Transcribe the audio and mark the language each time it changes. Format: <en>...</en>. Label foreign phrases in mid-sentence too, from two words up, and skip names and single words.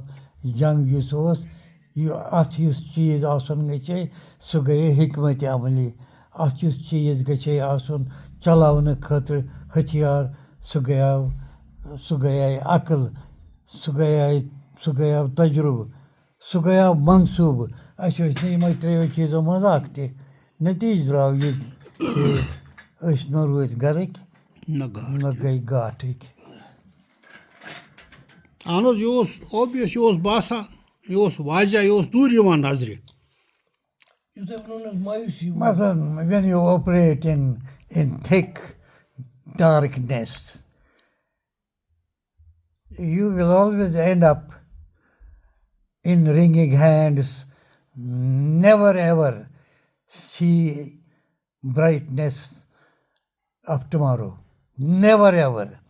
<ks>جنٛگ یُس اوس یہِ اَتھ یُس چیٖز آسُن گژھِ سُہ گٔیے حکمتِ عملی اَتھ یُس چیٖز گژھِ آسُن چلاونہٕ خٲطرٕ ۂتھیار سُہ گٔیے عقل سُہ گٔیو تجرُبہٕ سُہ گٔیو منصوٗبہٕ اَسہِ ٲسۍ نہٕ یِمَے ترٛیٚیو چیٖزو منٛز اَکھ تہِ نٔتیٖجہٕ درٛاو یہِ کہِ أسۍ نہٕ روٗدۍ گَرٕکۍ نہ گٔے گاٹٕکۍ اہن حظ یہِ اوس اوبوِیَس یہِ اوس باسان یہِ اوس واضح یہِ اوس دوٗرِ یِوان نظرِ</ks> <en>مثلاً when you operate in thick darkness you will always end up in wringing hands, never ever see brightness of tomorrow, never ever.</en>